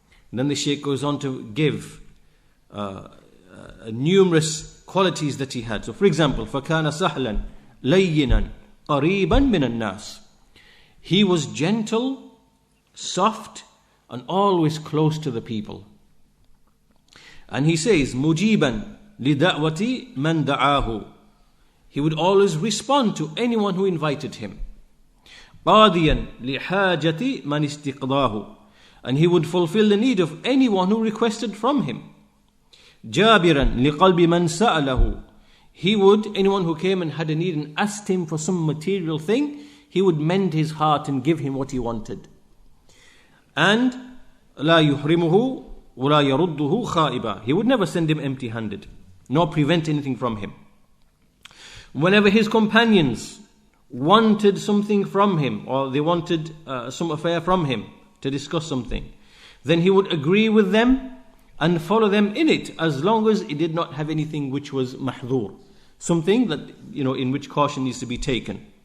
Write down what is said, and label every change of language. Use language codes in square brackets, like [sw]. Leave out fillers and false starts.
[en] And then the Shaykh goes on to give numerous qualities that he had. So for example, [ar] فَكَانَ سَهْلًا لَيِّنًا قَرِيبًا مِنَ النَّاسِ. [en] He was gentle, soft, and always close to the people. And he says, [ar] مُجِيبًا لِدَعْوَةِ مَنْ دَعَاهُ. [en] He would always respond to anyone who invited him. [ar] قَاضِيًا لِحَاجَةِ مَنْ اسْتِقْضَاهُ. [en] And he would fulfill the need of anyone who requested from him. [ar] جَابِرًا لِقَلْبِ مَنْ سَأَلَهُ. [en] He would, anyone who came and had a need and asked him for some material thing, he would mend his heart and give him what he wanted. And [ar] لَا يُحْرِمُهُ وَلَا يَرُدُّهُ خَائِبًا. [en] He would never send him empty-handed, nor prevent anything from him. Whenever his companions wanted something from him, or they wanted some affair from him to discuss something, then he would agree with them and follow them in it, as long as it did not have anything which was mahdhur, something that, in which caution needs to be taken.